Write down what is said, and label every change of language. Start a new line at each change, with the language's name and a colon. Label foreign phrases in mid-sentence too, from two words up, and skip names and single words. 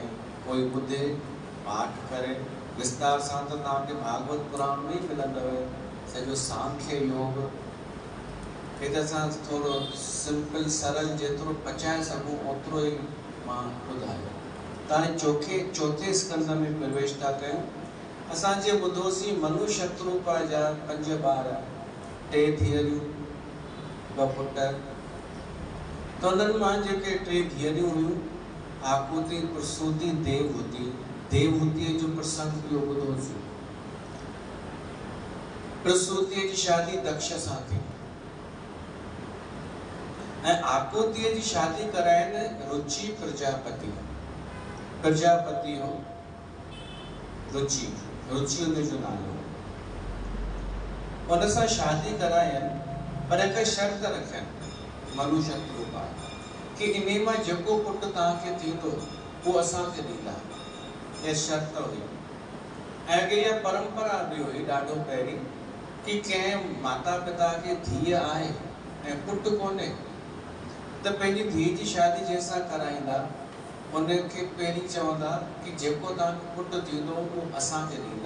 Sindhi: कोई ॿुधे, पाठ करे। विस्तार सां त तव्हांखे भागवत पुराण में ई मिलंदव सॼो सांख्य योग। हे त असां थोरो सिंपल सरल जेतिरो पचाए सघूं ओतिरो ई मां ॿुधायो। त हाणे चौथे स्कंद में प्रवेश था कयूं। असां जे ॿुधोसीं मनु शत्रुपा जा 5 ॿार, 3 धीअरूं, 2 पुट। त उन्हनि मां जेके 3 धीअरूं हुयूं, आकुति, प्रसूति, देवहूति। देवहूतीअ जो प्रसंग बि ॿुधोसीं। प्रसूतिअ जी शादी दक्ष सां थी ऐं आकुतिअ जी शादी कराइनि रुचि प्रजापति। प्रजापति हो रुचि, रुचि उनजो नालो। उन सां शादी कराइनि पर हिकु शर्त रखियनि मनु शत्रुपा कि इन मां जेको पुट तव्हांखे थींदो उहो असांखे ॾींदा। इहा शर्त हुई। ऐं इहा परंपरा बि हुई ॾाढो पहिरीं कि कंहिं माता पिता खे धीअ आहे ऐं पुटु कोन्हे त पंहिंजी धीअ जी शादी जंहिंसां कराईंदा उनखे पहिरीं चवंदा कि जेको तव्हांखे पुटु थींदो उहो असांखे ॾींदा।